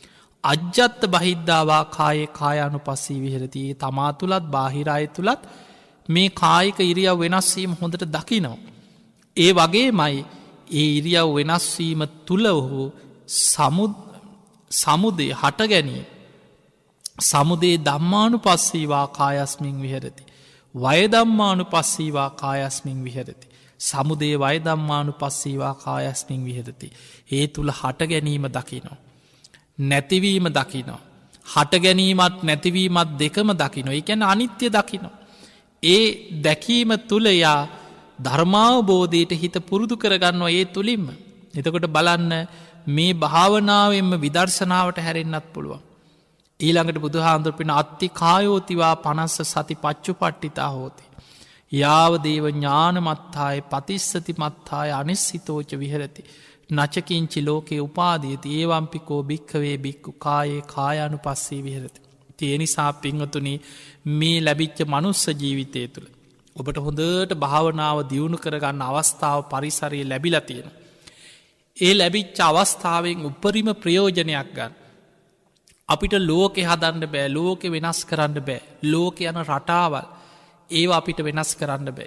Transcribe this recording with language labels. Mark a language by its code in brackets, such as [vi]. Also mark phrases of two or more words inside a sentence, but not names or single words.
[pi] අජ්ජත්ත බහිද්ධවා කායේ කායානු පස්සී විහරතියේ [si] තමා තුළත් බාහිරය තුළත් මේ කායික ඉරියව් වෙනස්වීම හොඳට දකිනෝ. ඒ වගේ මයි ඒ ඉරියව් වෙනස්වීම තුළ ඔහු සමුදේ හට ගැනීම. [pi] සමුදේ දම්මානු පස්සීවා කායස්මින් විහරති. වයදම්මානු පස්සීවා කායස්මින් විහරති. සමුදේ වයදම්මානු පස්සීවා කායස්මින් විහරති. [si] ඒ තුළ හට ගැනීම දකිනෝ. නැතිවීම දකිනෝ. හට ගැනීමත් නැතිවීමත් දෙකම දකිනෝ. එකැන අනිත්‍ය දකිනෝ. ඒ දැකීම තුළයා ධර්මාවබෝධයට හිත පුරුදු කරගන්නවා ඒ තුළින්ම. එතකොට බලන්න මේ භාවනාවෙන්ම විදර්ශනාවට හැරෙන්න්නත් පුළුවන්. ඊළඟට බුදුහාන්දුර [pi] පින අත්ති කායෝතිවා 50 සති පච්චු පට්ටිතා හෝති. යාව දේව ඥානමත්තාය පතිස්සති මත්තාය අනිස්සිතෝච විහරති. නචකින්චි ලෝකයේ උපාදීති ඒවම්පිකෝ භික්කවේ බික්කු කායේ කායානු පස්සේ විහරති. [si] තියනිසා පිංහතුනි මේ ලැබිච්ච මනුස්ස ජීවිතය තුළ. ඔබට හොඳට භාවනාව දියුණු කරගන්න අවස්ථාව පරිසරයේ ලැබිලා තියෙන. ඒ ලැබිච්ච අවස්ථාවෙන් උපරිම ප්‍රයෝජනයක් ගන්න. අපිට ලෝකෙ හදන්න බෑ ලෝකෙ වෙනස් කරන්න බෑ ලෝක යන රටාවල් ඒවා අපිට වෙනස් කරන්න බෑ.